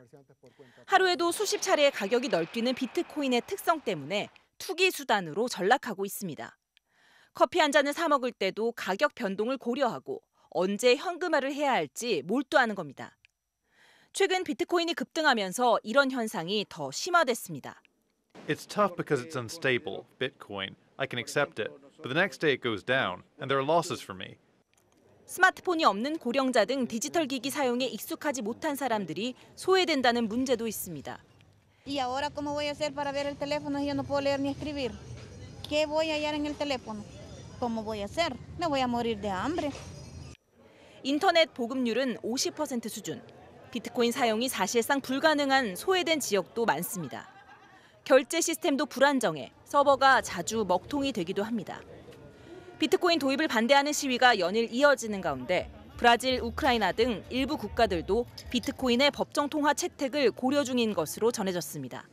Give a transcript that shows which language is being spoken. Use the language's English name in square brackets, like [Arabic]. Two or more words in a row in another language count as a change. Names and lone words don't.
[Korean] 하루에도 수십 차례의 가격이 널뛰는 비트코인의 특성 때문에 투기 수단으로 전락하고 있습니다. 커피 한 잔을 사 먹을 때도 가격 변동을 고려하고 언제 현금화를 해야 할지 몰두하는 겁니다. 최근 비트코인이 급등하면서 이런 현상이 더 심화됐습니다. [English] It's tough because it's unstable, Bitcoin. I can accept it, but the next day it goes down, and there are losses for me. [Korean] 스마트폰이 없는 고령자 등 디지털 기기 사용에 익숙하지 못한 사람들이 소외된다는 문제도 있습니다. [Spanish] Y ahora cómo voy a hacer para ver el teléfono si yo no puedo leer ni escribir? ¿Qué voy a hallar en el teléfono? ¿Cómo voy a hacer? Me voy a morir de hambre. [Korean] 인터넷 보급률은 50% 수준. 비트코인 사용이 사실상 불가능한 소외된 지역도 많습니다. 결제 시스템도 불안정해 서버가 자주 먹통이 되기도 합니다. 비트코인 도입을 반대하는 시위가 연일 이어지는 가운데 브라질, 우크라이나 등 일부 국가들도 비트코인의 법정 통화 채택을 고려 중인 것으로 전해졌습니다.